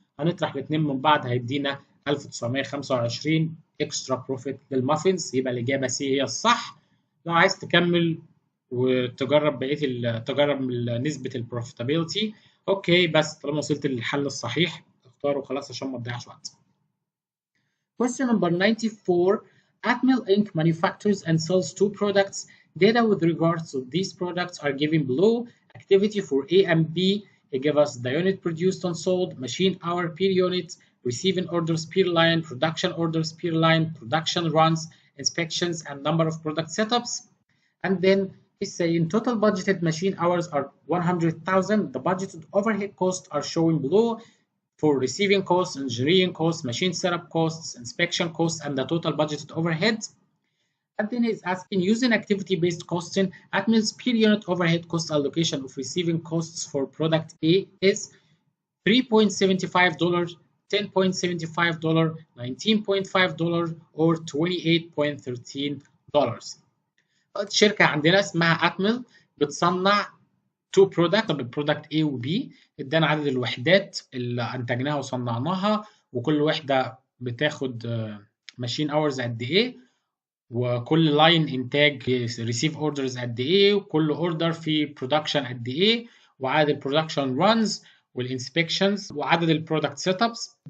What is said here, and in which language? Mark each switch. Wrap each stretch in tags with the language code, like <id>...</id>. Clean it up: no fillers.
<ar>هنطرح الاثنين من بعض هيدينا 1925 اكسترا بروفيت للمافنز. يبقى الاجابه سي هي الصح. لو عايز تكمل وتجرب بقيه تجرب نسبه البروفيتابيلتي اوكي، بس طالما وصلت للحل الصحيح اختاره خلاص عشان ما تضيعش وقت.</ar> <en>Question number 94. Atmel Inc. manufactures and sells two products. Data with regards to these products are given below. Activity for A and B. They give us the unit produced and sold, machine hour per unit, receiving orders per line, production orders per line, production runs, inspections, and number of product setups. And then he's saying total budgeted machine hours are 100,000. The budgeted overhead costs are shown below for receiving costs, engineering costs, machine setup costs, inspection costs, and the total budgeted overhead. And then he's asking, using activity-based costing, Atmel's per unit overhead cost allocation of receiving costs for product A is $3.75, $10.75, $19.5, or $28.13.</en> <ar>الشركة عندنا اسمها أتمل بتصنع تو برودكت، البرودكت A و B. ادانا عدد الوحدات اللي انتجناها وصنعناها، وكل وحدة بتاخد ماشين اورز قد ايه، وكل لاين انتاج ريسيف اوردرز قد ايه، وكل اوردر فيه برودكشن قد ايه، وعدد البرودكشن رانز والانسبكشنز وعدد البرودكت سيت ابس.</ar>